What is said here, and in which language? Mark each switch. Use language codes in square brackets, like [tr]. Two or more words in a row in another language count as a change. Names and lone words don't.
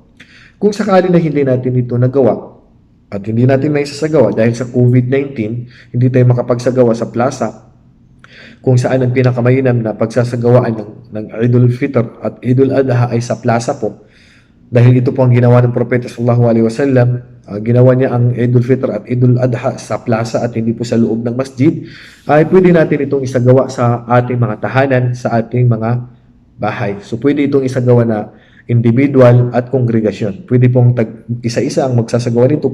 [tl] Kung sakali na hindi natin ito nagawa at hindi natin may isasagawa dahil sa COVID-19, hindi tayo makapagsagawa sa plaza, kung saan ang pinakamainam na pagsasagawaan ng Idul Fitr at Idul Adha ay sa plaza po. Dahil ito po ang ginawa ng Propeta [ar] صلى الله عليه وسلم, [tl] ginawa niya ang Idul Fitr at Idul Adha sa plaza at hindi po sa loob ng masjid, ay pwede natin itong isagawa sa ating mga tahanan, sa ating mga bahay. So pwede itong isagawa na individual at kongregasyon. Pwede pong isa-isa ang magsasagawa nito.